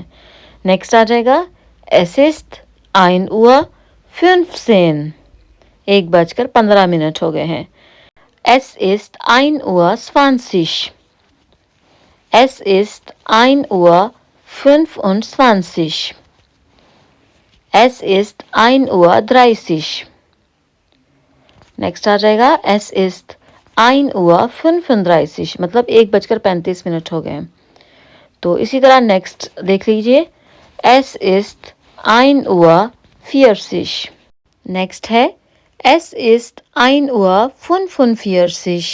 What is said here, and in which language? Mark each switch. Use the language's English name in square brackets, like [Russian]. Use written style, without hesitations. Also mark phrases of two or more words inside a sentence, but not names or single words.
[Hindi] नेक्स्ट आ जाएगा [German] es ist ein Uhr 15, [Hindi] 1:15 हो गए हैं। [German] es ist ein Uhr 20, es ist ein Uhr 25, es ist 1:30 Uhr. [Hindi] नेक्स्ट आ जाएगा [German] es ist 1:35 [Hindi] मतलब 1:35 हो गए। तो इसी तरह नेक्स्ट देख लीजिए, [German] Es ist 1:40। [Hindi] नेक्स्ट है [German] Es ist 1:45।